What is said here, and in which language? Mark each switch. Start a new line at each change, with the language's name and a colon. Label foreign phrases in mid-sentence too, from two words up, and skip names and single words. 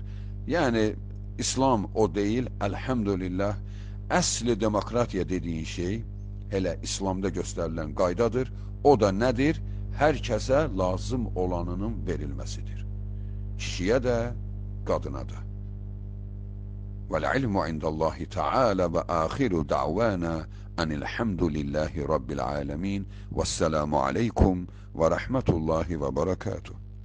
Azerbaijani: Yəni, İslam o deyil, əlhəmdülillah, əsli demokratiya dediyin şey elə İslamda göstərilən qaydadır. O da nədir? Hər kəsə lazım olanının verilməsidir. Kişiyə də, qadına da.
Arabic: وَالْعِلْمُ عِنْدَ اللّٰهِ تَعَالَى وَآخِرُ دَعْوَانَا أَنِ الْحَمْدُ لِلّٰهِ رَبِّ الْعَالَمِينَ وَالسَّلَامُ عَلَيْكُمْ وَرَحْمَةُ اللّٰهِ وَبَرَكَاتُهُ.